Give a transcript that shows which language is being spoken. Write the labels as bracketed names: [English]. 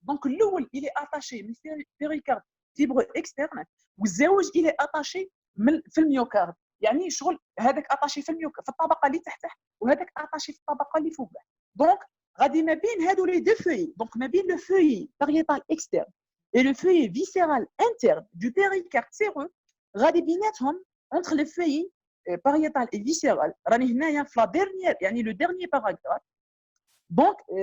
[French] Donc, l'oul, il est attaché au péricarde fibreux externe, ou zéouj, il est attaché au myocarde. [Arabic] يعني شغل هذاك attaché في الميوكارد في الطبقة اللي تحته وهذاك attaché في الطبقة اللي فوقه. [French] Donc, غادي ما بين هادو les deux feuilles, donc ما بين le feuillet pariétal externe et le feuillet viscéral interne du péricarde séreux, [Arabic] غادي بيناتهم [French] entre les feuilles pariétal et viscéral [Arabic] راني هنايا في [French] لا dernière يعني le dernier paragraphe donc